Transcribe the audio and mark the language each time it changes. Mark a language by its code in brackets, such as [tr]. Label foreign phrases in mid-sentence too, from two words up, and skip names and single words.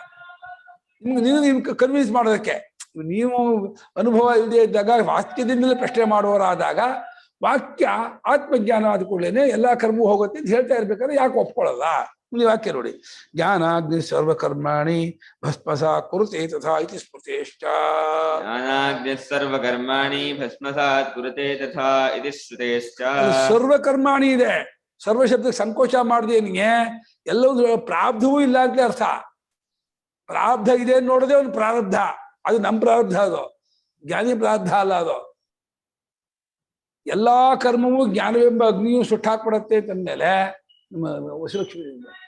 [kn] ನಿಮ್ಗೆ ಕನ್ವಿನ್ಸ್ ಮಾಡೋದಕ್ಕೆ, ನೀವು ಅನುಭವ ಇಲ್ಲದೆ ಇದ್ದಾಗ ವಾಕ್ಯದಿಂದಲೇ ಪ್ರಶ್ನೆ ಮಾಡುವವರಾದಾಗ ವಾಕ್ಯ ಆತ್ಮಜ್ಞಾನ ಆದ ಕೂಡಲೇ ಎಲ್ಲಾ ಕರ್ಮವೂ ಹೋಗುತ್ತೆ ಅಂತ ಹೇಳ್ತಾ ಇರ್ಬೇಕಾದ್ರೆ ಯಾಕೆ ಒಪ್ಕೊಳ್ಳಲ್ಲ? ನೀವು ವಾಕ್ಯ ನೋಡಿ, [sa] ಜ್ಞಾನಾಗ್ನಿ ಸರ್ವಕರ್ಮಾಣಿ ಭಸ್ಮಸಾ ಕುರುತೆ ತಥಾ ಇತಿ ಸ್ಮೃತೇಶ್ಚ. ಜ್ಞಾನಾಗ್ನಿ ಸರ್ವಕರ್ಮಾಣಿ ಭಸ್ಮಸಾತ್ ಕುರುತೆ ತಥಾ ಇತಿ ಸ್ಮೃತೇಶ್ಚ. [kn] ಸರ್ವಕರ್ಮಾಣಿ ಇದೆ, ಸರ್ವ ಶಬ್ದಕ್ಕೆ ಸಂಕೋಚ ಮಾಡ್ದೇನಿಗೆ ಎಲ್ಲವೂ ಪ್ರಾರಬ್ಧವೂ ಇಲ್ಲ ಅಂತ ಅರ್ಥ. ಪ್ರಾರಬ್ಧ ಇದೆ ನೋಡದೆ ಒಂದು ಪ್ರಾರಬ್ಧ, ಅದು ನಮ್ಮ ಪ್ರಾರಬ್ಧ, ಅದು ಜ್ಞಾನಿ ಪ್ರಾರಬ್ಧ ಅಲ್ಲ. ಅದು ಎಲ್ಲಾ ಕರ್ಮವೂ ಜ್ಞಾನವೆಂಬ ಅಗ್ನಿಯು ಸುಟ್ಟಾಕ್ಬಿಡತ್ತೆ ಅಂತಂದ್ಮೇಲೆ ನಿಮ್ಮ ವಸುಲಕ್ಷ್ಮಿಯಿಂದ